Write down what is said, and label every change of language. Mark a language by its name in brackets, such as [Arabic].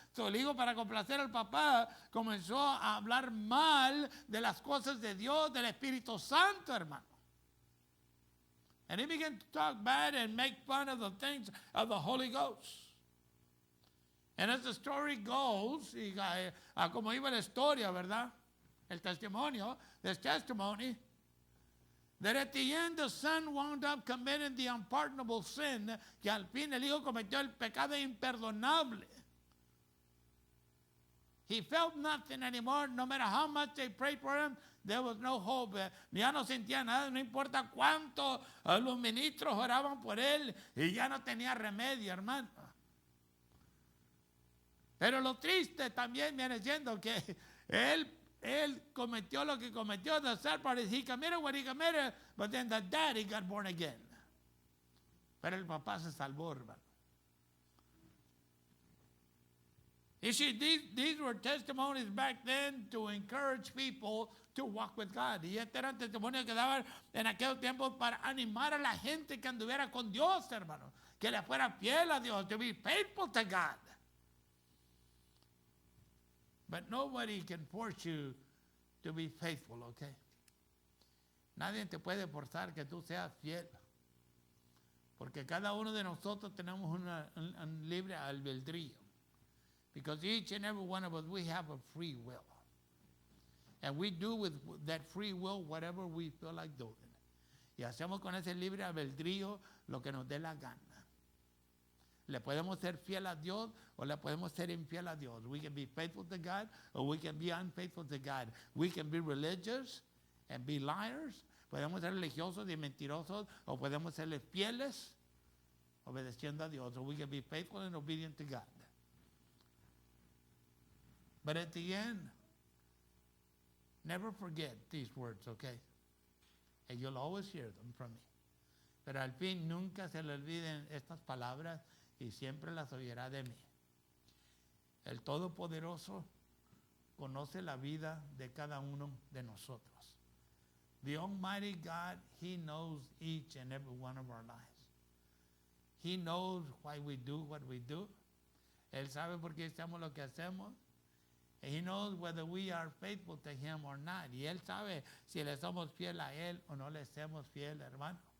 [Spanish] So el hijo para complacer al papá comenzó a hablar mal de las cosas de Dios, del Espíritu Santo, hermano. [English] And he began to talk bad and make fun of the things of the Holy Ghost. And as the story goes, [Spanish] como iba la historia, ¿verdad? El testimonio, [English] this testimony, that at the end the son wound up committing the unpardonable sin, [Spanish] que al fin el hijo cometió el pecado imperdonable. [English] He felt nothing anymore, no matter how much they prayed for him, there was no hope. [Spanish] Ya no sentía nada, no importa cuánto los ministros oraban por él, y ya no tenía remedio, hermano. Pero lo triste también viene siendo que él cometió lo que cometió. [English] The sad part is he committed what he committed, but then the daddy got born again. [Spanish] Pero el papá se salvó, hermano. [English] You see, these were testimonies back then to encourage people to walk with God. [Spanish] Y este era testimonio que daban en aquel tiempo para animar a la gente que anduviera con Dios, hermano. Que le fuera fiel a Dios, [English] to be faithful to God. But nobody can force you to be faithful, okay? [Spanish] Nadie te puede forzar que tú seas fiel. Porque cada uno de nosotros tenemos un libre albedrío. [English] Because each and every one of us, we have a free will. And we do with that free will whatever we feel like doing. [Spanish] Y hacemos con ese libre albedrío lo que nos dé la gana. Le podemos ser fiel a Dios o le podemos ser infiel a Dios. [English] We can be faithful to God or we can be unfaithful to God. We can be religious and be liars. [Spanish] Podemos ser religiosos y mentirosos o podemos serle fieles obedeciendo a Dios. [English] So we can be faithful and obedient to God. But at the end, never forget these words, okay? And you'll always hear them from me. [Spanish] Pero al fin nunca se le olviden estas palabras y siempre las oirá de mí. El Todopoderoso conoce la vida de cada uno de nosotros. [English] The Almighty God, He knows each and every one of our lives. He knows why we do what we do. [Spanish] Él sabe por qué hacemos lo que hacemos. [English] And He knows whether we are faithful to Him or not. [Spanish] Y Él sabe si le somos fiel a Él o no le somos fiel, hermano.